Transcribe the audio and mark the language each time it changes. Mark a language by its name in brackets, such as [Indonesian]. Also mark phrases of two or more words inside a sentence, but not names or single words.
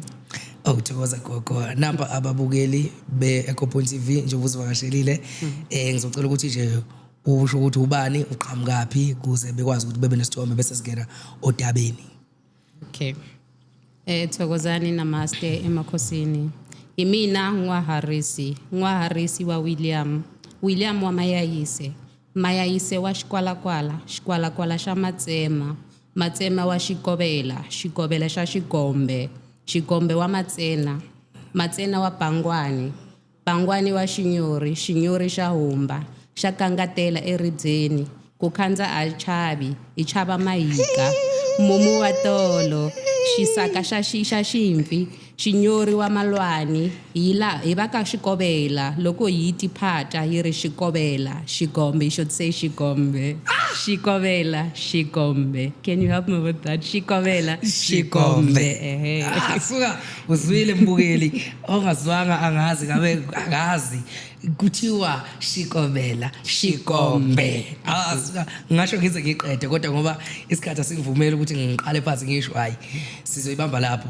[Zulu] Thokoza gogo namba ababukeli be Echo Point TV njengoba uzivakashelile ngizocela ukuthi nje usho ukuthi ubani uqhamukapi kuze bekwazi ukuthi bebe nesithombe bese sigena odabeni. Okay. Thokozani namaste emakhosini. [Tsonga] Imina ngwaharisi wa William wa Mayayise wa Xikwalakwala xa Matsema wa Xikobela xa Xigombe wa Matsena wa Bangwani wa Xinyori xa Humba xa Kangatela eridzeni ku khandza achavi ichava mahika mumu wa tolo xisaka xa ximfi xinyori wa malwani hi va ka Xikobela loko hi tiphata yi ri Xikobela Xigombe [English] you should say [Tsonga] Xigombe Xigombe [English] can you help me with that [Tsonga] Xikobela Xigombe [Zulu] suka uzwile mbukeli ongazwanga angazi ngabe akazi kuthiwa Xikobela Xigombe suka ngasho ngize ngiqede kodwa ngoba isikhathi asingivumela ukuthi ngiqale phansi ngisho hayi sizoyibamba lapho.